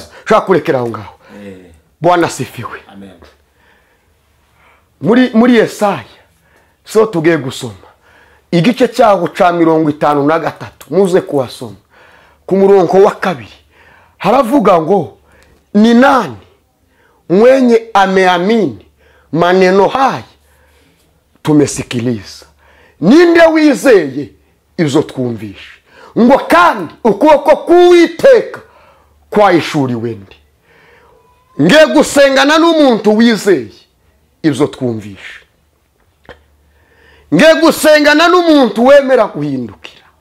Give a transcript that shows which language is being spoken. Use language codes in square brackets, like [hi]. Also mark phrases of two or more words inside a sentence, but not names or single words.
[rw] shaka kurekera aho ngaho. [sw] Bwana asifiwe. Amen. [rw] muri Yesaya so tugiye gusoma igice cyaho ca 53, muze kuhasoma ku murongo wa 2. haravuga ngo [sw] ni nani mwenye ameamini maneno haya tumesikiliza, [rw] ninde wizeye izo twumvishe, ngo kandi ukuboko k'Uwiteka kwahishuriwe ndi. ngiye gusengana n'umuntu wizeye ibyo twumvishe, ngiye gusengana n'umuntu wemera guhindukira.